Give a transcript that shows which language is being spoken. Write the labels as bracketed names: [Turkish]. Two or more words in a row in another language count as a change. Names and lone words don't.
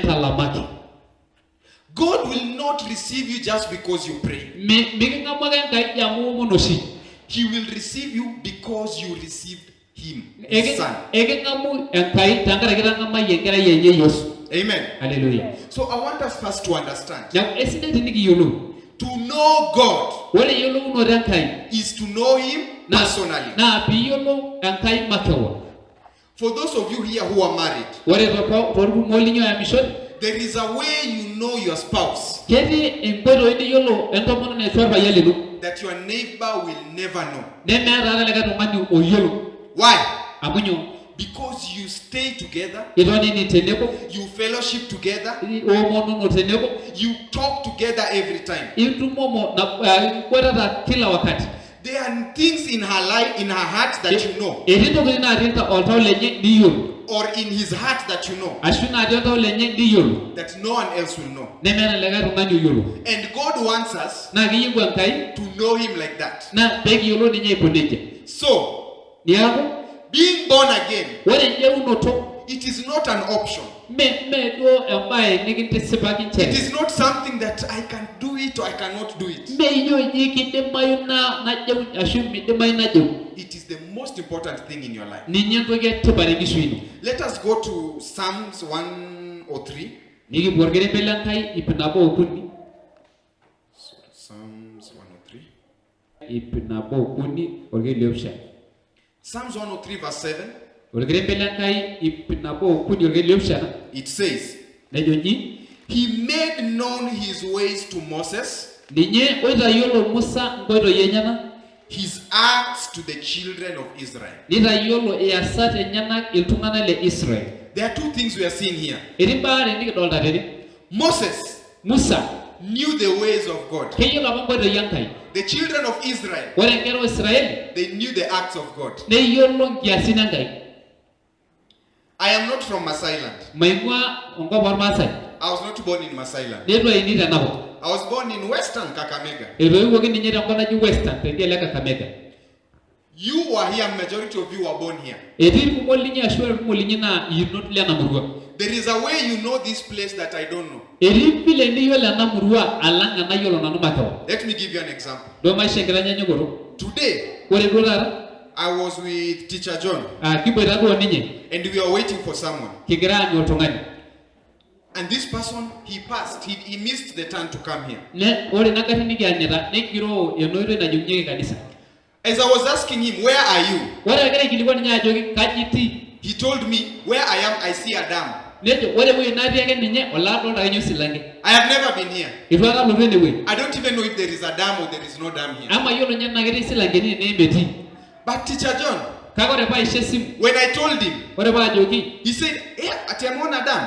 [English] God will not receive you just because you pray. He will receive you because you received him, his Son. Amen. Hallelujah. So I want us first to understand. Now, [Masai] esidai tinigiyolo. [English] To know God [Masai] Ore yiolounoto Enkai [English] is to know Him personally. [Masai] Na piyiolou Enkai makeon. [English] For those of you here who are married, [Masai] Ore torkumok linyi oyamishore, [English] there is a way you know your spouse [Masai] ketii enkoitoi niyiolo entomononi ashu orpayian lino [English] that your neighbor will never know. [Masai] nemeeta ake likae tung'ani oyiolo. [English] Why? [Masai] Amu nyoo? [English] Because you stay together, [Masai] Itonini tenebo, [English] you fellowship together, [Masai] iomonono tenebo, [English] you talk together every time. [Masai] itumomo ikwetata [Swahili] kila wakati. [English] There are things in her life, in her heart that you know, [Masai] Etii ntokitin natii oltau lenye niyiolo, [English] or in his heart that you know, [Masai] ashu natii oltau lenye niyiolo, [English] that no one else will know. [Masai] nemeeta likae tung'ani oyiolo. [English] And God wants us [Masai] Naa keyieu Enkai [English] to know Him like that. [Masai] naa pekiyiolou ninye aiko nejia. [English] So, [Masai] Niaku, [English] being born again, [Masai] ore enjeunoto [English] it is not an option. [Masai] me duo embae nikintisipaki [English] It [Masai] nchere. [English] is not something that I can do it or I cannot do it. [Masai] Me inyoji kidimayu najeu ashu midimayu najeu. [English] It is the most important thing in your life. [Masai] Ninye entoki etipat enkishui ino. [English] Let us go to Psalms 103. [Masai] Nikipuo orkerembe lenkai 103. [English] Psalms 103. [Masai] 103 orkerembe liopishana. [English] Psalms 103 verse 7. [Masai] Orkerembe lenkai 103 orkerembe liopishana. [English] It says, [Masai] Nejo nji, [English] He made known His ways to Moses, [Masai] ninye oitayiolo Musa nkoitoi enyenak, [English] His acts to the children of Israel. [Masai] nitayiolo iasat enyenak iltung'anak le Israel. [English] There are two things we are seeing here. [Masai] Etii mbaa are nikidolta tene. [English] Moses [Masai] Musa [English] knew the ways of God. [Masai] keyiolo apa nkoitoi Enkai. [English] The children of Israel, [Masai] Ore nkera Israeli [English] they knew the acts of God. [Masai] neyiolo nkiasin Enkai. [English] I am not from Masailand. [Masai] Maing'ua enkop ormaasai. [English] I was not born in Masailand. [Masai] Netu aini tenakop. [English] I was born in Western Kakamega. [Masai] Etoiwuoki ninye tenkop naji Western tedialo e Kakamega. [English] You were here, majority of you were born here. [Masai] Etii irkumok linyi ashu irkumok linyi naa yinot lena murua. [English] There is a way you know this place that I don't know. [Masai] Etii vile niyiolo ena murua alang enayiolo nanu makeon. [English] Let me give you an example. [Masai] Duo maisha enkitanyanyukoto. [English] Today, [Masai] Ore duo taata, [English] I was with Teacher John [Masai] kiboita duo ninye, [English] and we were waiting for someone. [Masai] kigira aanyu oltung'ani. [English] And this person, he passed. He missed the turn to come here. [Masai] Ore ina garri nikianyita negiroo enoitoi najing'ieki kanisa. [English] As I was asking him, where are you? [Masai] Ore egira aikilikuan ninye ajoki kaji itii? [English] He told me, where I am, I see a dam. [Masai] Nejo ore ewueji natii ake ninye olaadolta ake ninye osilanke. [English] I have never been here. [Masai] Itu aikata alotu enewueji. [English] I don't even know if there is a dam or there is no dam here. [Masai] Ama yiolo ninye enaa ketii silankeni ene metii. [English] But Teacher John, [Masai] Kake ore paisho esimu, [English] when I told him, [Masai] ore paajoki, [English] he said, [Swahili] ati ameona dam.